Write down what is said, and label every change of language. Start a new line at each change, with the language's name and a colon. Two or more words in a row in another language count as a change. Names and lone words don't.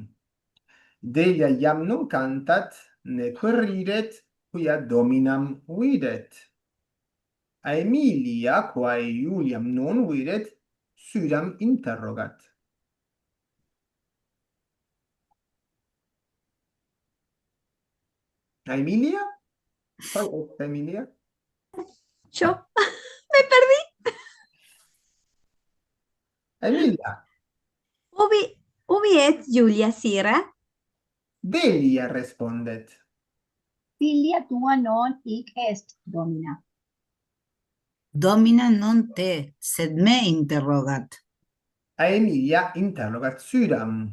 Latin: Delia iam non cantat, neque ridet, quia dominam videt. Aemilia, quae Juliam non videt, sydam interrogat. Aemilia?
Spanish: ¿Cuál es Emilia? Yo me perdí. Emilia.
Latin: Ubi et Julia Sira? Delia respondet. Filia tua non hic est, domina. Domina non te, sed me interrogat. Aemilia interrogat sydam.